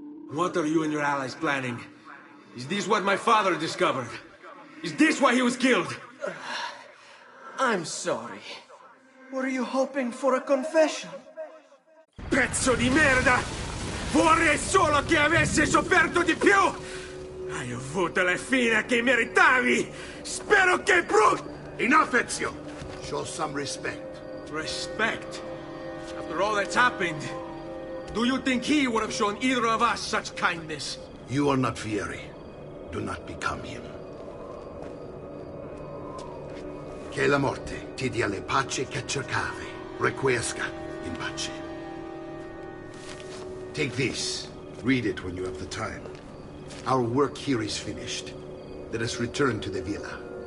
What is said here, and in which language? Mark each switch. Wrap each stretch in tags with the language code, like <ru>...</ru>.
<en>What are you and your allies planning? Is this what my father discovered? Is this why he was killed? I'm sorry. Were you hoping for a confession?</en> <it>Pezzo di merda! Vorrei solo che avessi sofferto di più! Hai avuto la fine che meritavi! Spero che brutto!</it> <en>Enough, Ezio! Show some respect. Respect? After all that's happened, do you think he would have shown either of us such kindness? You are not Fieri. Do not become him.</en> <it>Che la morte ti dia le pace che cercavi.</it> <la>Requiesca in pace.</la> <en>Take this. Read it when you have the time. Our work here is finished. Let us return to the villa.</en>